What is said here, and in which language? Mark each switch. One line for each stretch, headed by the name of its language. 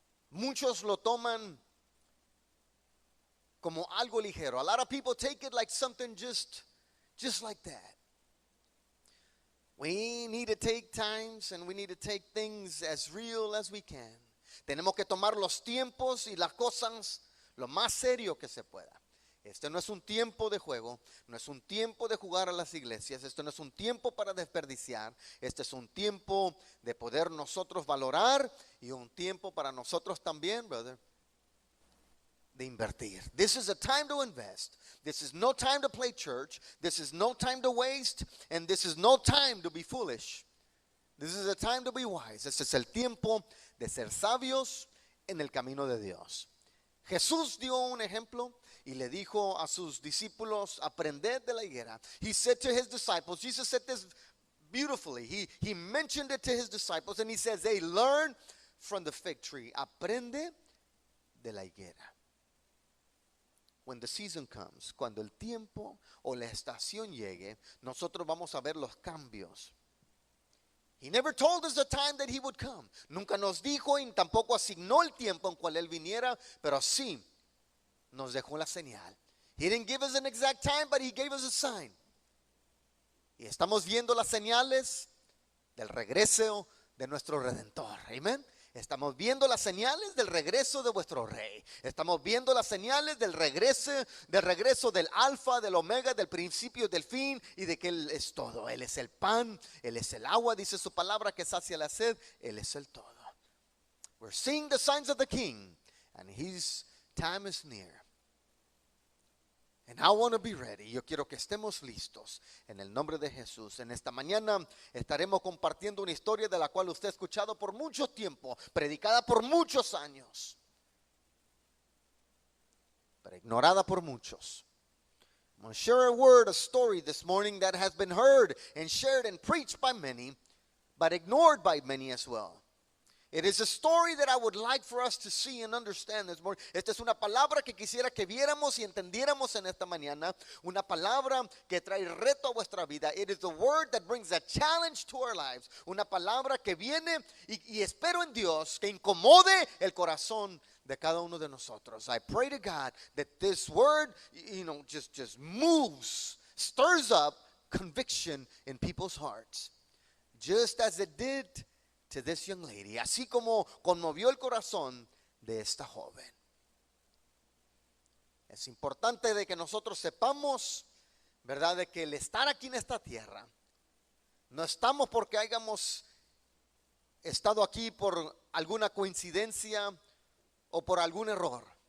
Spanish: Muchos lo toman como algo ligero.
English: A lot of people take it like something just like that. We need to take times and we need to take things as real as we can.
Spanish: Tenemos que tomar los tiempos y las cosas lo más serio que se pueda. Este no es un tiempo de juego, no es un tiempo de jugar a las iglesias, esto no es un tiempo para desperdiciar, este es un tiempo de poder nosotros valorar y un tiempo para nosotros también, brother, de invertir.
English: This is a time to invest. This is no time to play church. This is no time to waste, and this is no time to be foolish. This is a time to be wise.
Spanish: Este es el tiempo de ser sabios en el camino de Dios. Jesús dio un ejemplo y le dijo a sus discípulos, aprended de la higuera.
English: He said to his disciples, Jesus said this beautifully. He mentioned it to his disciples and he says, hey, learn from the fig tree.
Spanish: Aprende de la higuera.
English: When the season comes,
Spanish: cuando el tiempo o la estación llegue, nosotros vamos a ver los cambios.
English: He never told us the time that he would come.
Spanish: Nunca nos dijo y tampoco asignó el tiempo en cual él viniera, pero sí nos dejó la señal.
English: He didn't give us an exact time, but he gave us a sign.
Spanish: Y estamos viendo las señales del regreso de nuestro Redentor. Amén. Estamos viendo las señales del regreso de vuestro Rey. Estamos viendo las señales del regreso del Alfa, del Omega, del principio y del fin, y de que Él es todo. Él es el pan, Él es el agua, dice su palabra que sacia la sed. Él es el todo.
English: We're seeing the signs of the King, and His time is near. And I want to be ready.
Spanish: Yo quiero que estemos listos en el nombre de Jesús. En esta mañana estaremos compartiendo una historia de la cual usted ha escuchado por mucho tiempo, predicada por muchos años, pero ignorada por muchos.
English: I'm going to share a story this morning that has been heard and shared and preached by many, but ignored by many as well. It is a story that I would like for us to see and understand this morning.
Spanish: Esta es una palabra que quisiera que viéramos y entendiéramos en esta mañana. Una palabra que trae reto a vuestra vida.
English: It is the word that brings a challenge to our lives.
Spanish: Una palabra que viene y espero en Dios que incomode el corazón de cada uno de nosotros.
English: I pray to God that this word, just moves, stirs up conviction in people's hearts. Just as it did to this young lady,
Spanish: así como conmovió el corazón de esta joven. Es importante de que nosotros sepamos, ¿verdad?, de que el estar aquí en esta tierra, no estamos porque hayamos estado aquí por alguna coincidencia o por algún error.